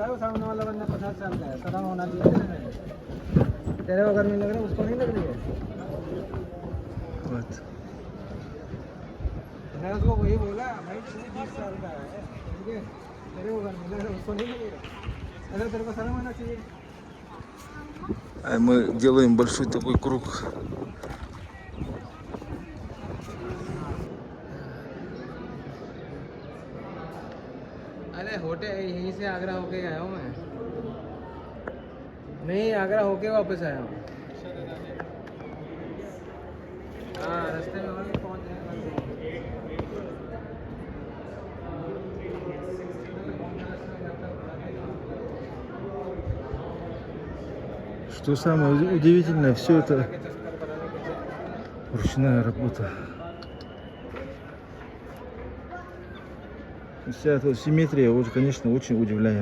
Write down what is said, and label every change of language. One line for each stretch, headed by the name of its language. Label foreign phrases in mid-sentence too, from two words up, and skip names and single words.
Russian: Вот. А мы делаем большой такой круг.
Hindi: अरे होटल यहीं से आगरा होके आया हूँ मैं नहीं आगरा होके वापस आया हूँ हाँ रास्ते में और भी पहुँच
Russian: Что самое удивительное, все это ручная работа. Вся эта симметрия, конечно, очень удивляет.